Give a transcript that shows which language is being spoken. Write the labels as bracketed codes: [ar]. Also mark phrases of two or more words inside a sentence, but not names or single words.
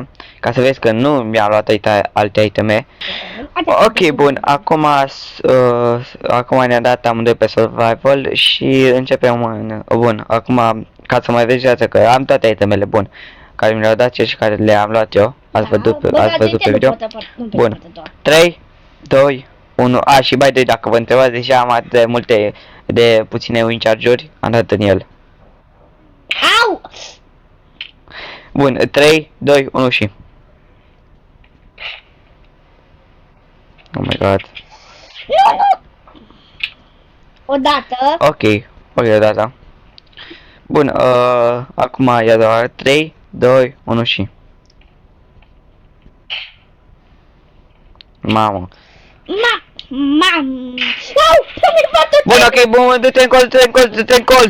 [ro] Ca să vezi că nu mi-a luat alte iteme. Ok, bun, acum ne-a dat amândoi pe survival și începem în... Bun, acum, ca să mai vezi viața, că am toate itemele, bun, care mi le-au dat și care le-am luat eu. Ați văzut pe video? Bun, 3, 2, 1, și [en] by the way, [ro] dacă vă întrebați deja am atât de multe, de puține [en] win charge-uri, [ro] am dat în el. Au! Bun, 3, 2, 1 și... [en] Oh my god. [ro] Nu! Odată. Ok, odată. Bun, acum ia doar 3, 2, 1 și... Mamă. Bun, ok, bun, du-te în colț, du-te în colț, du-te în colț.